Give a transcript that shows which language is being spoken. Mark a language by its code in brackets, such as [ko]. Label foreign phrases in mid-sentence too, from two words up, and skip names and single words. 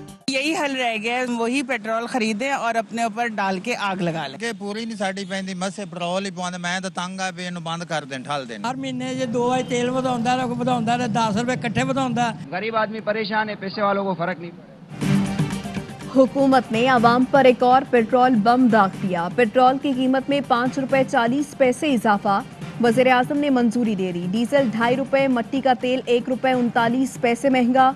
[ur] یہی حل رہ گیا ہے، وہی پیٹرول خریدیں اور اپنے اوپر ڈال کے آگ لگا لیں۔ [pa] کہ پوری نہیں ساڈی پیندی مسے پیٹرول ہی پواندے، میں ਤਾਂ ਤੰਗ ਆ ਵੀ ਇਹਨੂੰ ਬੰਦ ਕਰ ਦੇਣ, ਠੱਲ ਦੇਣ। ہر مہینے ਜੇ 2 ਵਾਰ ਤੇਲ ਵਧਾਉਂਦਾ ਹੈ, 10 ਰੁਪਏ ਇਕੱਠੇ ਵਧਾਉਂਦਾ ہے۔ [ur] غریب آدمی پریشان ہے، پیسے والوں کو فرق نہیں۔ حکومت نے عوام پر ایک اور پیٹرول بم داغ دیا۔ پیٹرول کی قیمت میں 5 روپے 40 پیسے اضافہ، وزیر اعظم نے منظوری دے دی۔ ڈیزل 2.5 روپے، مٹی کا تیل 1 روپے 39 پیسے مہنگا۔